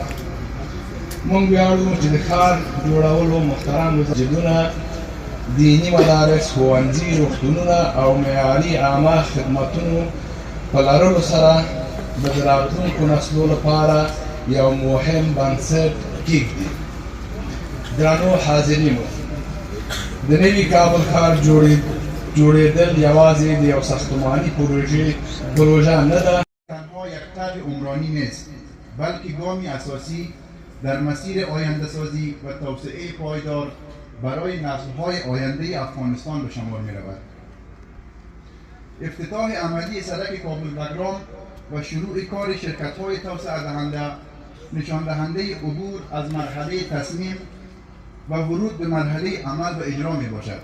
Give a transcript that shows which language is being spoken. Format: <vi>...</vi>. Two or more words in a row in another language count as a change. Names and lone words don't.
<ps>موږ ویاړو چې د ښار جوړولو محترم مسجدونه، دیني مدارس، ښوونځي، روغتونونه او معیاري عامه خدمتونو په لرلو سره د راتلونکو نسلو لپاره یو مهم بنسټ کېږدي. درنو حاضرینو، د نوي کابل ښار جوړېدل یوازې د یو ساختماني پروژه نه ده،</ps> <fa>تنها یک طرح عمرانی نیست، بلکه گامی اساسی در مسیر آینده سازی و توسعه پایدار برای نسل‌های آینده افغانستان به شمار می رود. افتتاح عملی سرک کابل بگرام و شروع کار شرکت‌های توسعه دهنده نشان دهنده عبور از مرحله تصمیم و ورود به مرحله عمل و اجرا می باشد.</fa>